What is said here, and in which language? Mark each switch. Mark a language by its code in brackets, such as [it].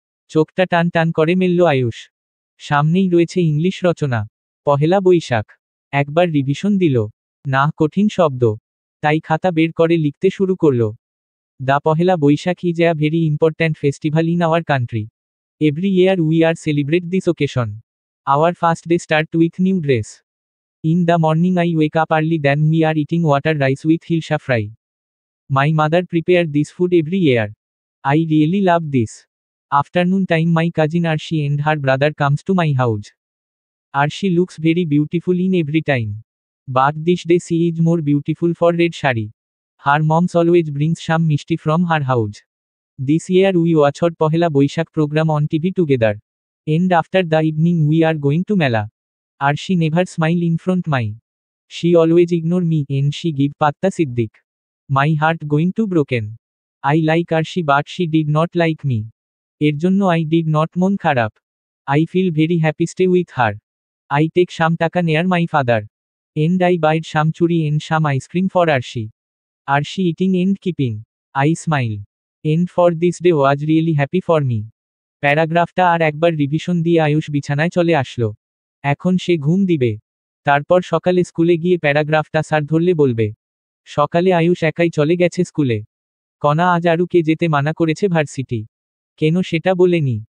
[bn] চোখটা টান টান করে মেলল আয়ুষ। সামনেই রয়েছে ইংলিশ রচনা। পহেলা বৈশাখ। একবার রিভিশন দিল। না কঠিন শব্দ। তাই খাতা বের করে লিখতে শুরু করল। [en] The Pohela Boishakh is a very important festival in our country. Every year we are celebrate this occasion. Our first day start with new dress. In the morning I wake up early, then we are eating water rice with hilsa fry. My mother prepare this food every year. I really love this. Afternoon time my cousin Arshi and her brother comes to my house. Arshi looks very beautiful in every time. But this day she is more beautiful for red shari. Her moms always brings some mishti from her house. This year we watched Pohela Boishak program on TV together. And after the evening we are going to Mela. Arshi never smile in front my. She always ignore me and she give patta siddiq. My heart going to broken. I like Arshi but she did not like me. [bn] এর জন্য [en] I did not [bn] মন খারাপ. [en] I feel very happy stay with her. I take some taka near my father. And I buy some churi and some ice cream for Arshi. Arshi eating and keeping. I smile. And for this day was really happy for me. [bn] প্যারাগ্রাফটা আর একবার revision দিয়ে আয়ুষ বিছানায় চলে আসলো। এখন সে ঘুম দিবে। তারপর সকালে স্কুলে গিয়ে প্যারাগ্রাফটা স্যার ধরলে বলবে। সকালে আয়ুষ একাই চলে গেছে স্কুলে। কণা আজ আরুকে যেতে মানা করেছে ভার্সিটি। কেন সেটা বলেনি।